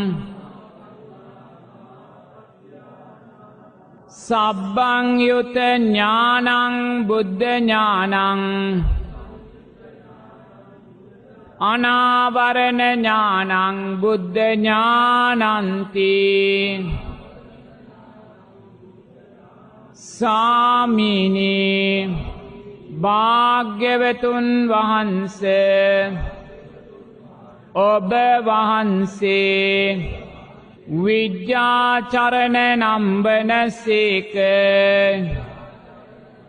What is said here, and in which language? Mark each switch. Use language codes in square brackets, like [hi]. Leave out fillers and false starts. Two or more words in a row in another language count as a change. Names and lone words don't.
[pi] සබ්බං යුත ඥානං බුද්ධ ඥානං අනාවරණ ඥානං බුද්ධ ඥානන්ති [si] සාමිනී භාග්‍යවතුන් වහන්සේ ඔබ වහන්සේ විද්‍යාචරණ නම් වනසේක